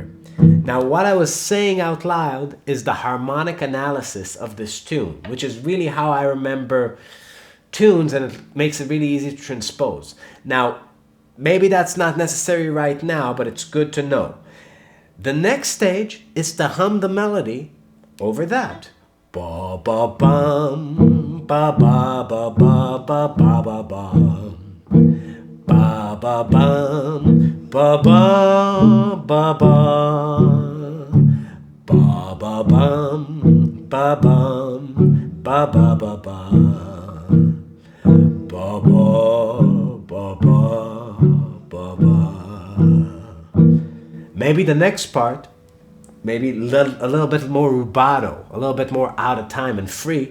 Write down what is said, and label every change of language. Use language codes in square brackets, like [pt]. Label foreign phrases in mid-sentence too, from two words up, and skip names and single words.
[en] Now what I was saying out loud is the harmonic analysis of this tune, which is really how I remember tunes, and it makes it really easy to transpose. Now, maybe that's not necessary right now, but it's good to know. The next stage is to hum the melody over that. Ba ba bum, ba ba ba ba ba ba ba ba. Ba ba bum, ba ba ba ba. Ba ba bum, ba bum, ba ba ba ba. Ba ba ba ba ba ba. Maybe the next part, maybe a little bit more rubato, a little bit more out of time and free.